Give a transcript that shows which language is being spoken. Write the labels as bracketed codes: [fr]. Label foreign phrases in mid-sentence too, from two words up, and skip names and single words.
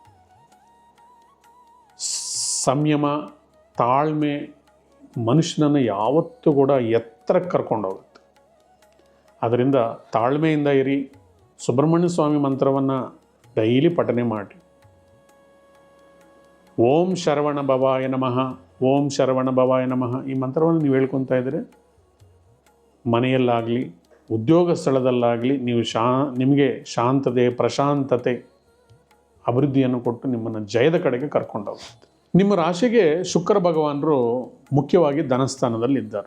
[kn] ಸಂಯಮ, ತಾಳ್ಮೆ ಮನುಷ್ಯನನ್ನು ಯಾವತ್ತೂ ಕೂಡ ಎತ್ತರಕ್ಕೆ ಕರ್ಕೊಂಡೋಗುತ್ತೆ. ಅದರಿಂದ ತಾಳ್ಮೆಯಿಂದ ಇರಿ. ಸುಬ್ರಹ್ಮಣ್ಯ ಸ್ವಾಮಿ ಮಂತ್ರವನ್ನು ಡೈಲಿ ಪಠನೆ ಮಾಡಿ. [sa] ಓಂ ಶರವಣ ಭವಾಯ ನಮಃ, ಓಂ ಶರವಣ ಭವಾಯ ನಮಃ. [kn] ಈ ಮಂತ್ರವನ್ನು ನೀವು ಹೇಳ್ಕೊತಾ ಇದ್ದರೆ ಮನೆಯಲ್ಲಾಗಲಿ, ಉದ್ಯೋಗ ಸ್ಥಳದಲ್ಲಾಗಲಿ ನೀವು ನಿಮಗೆ ಶಾಂತತೆ, ಪ್ರಶಾಂತತೆ, ಅಭಿವೃದ್ಧಿಯನ್ನು ಕೊಟ್ಟು ನಿಮ್ಮನ್ನು ಜಯದ ಕಡೆಗೆ ಕರ್ಕೊಂಡೋಗುತ್ತೆ. ನಿಮ್ಮ ರಾಶಿಗೆ ಶುಕ್ರ ಭಗವಾನರು ಮುಖ್ಯವಾಗಿ ಧನಸ್ಥಾನದಲ್ಲಿ ಇದ್ದಾರೆ.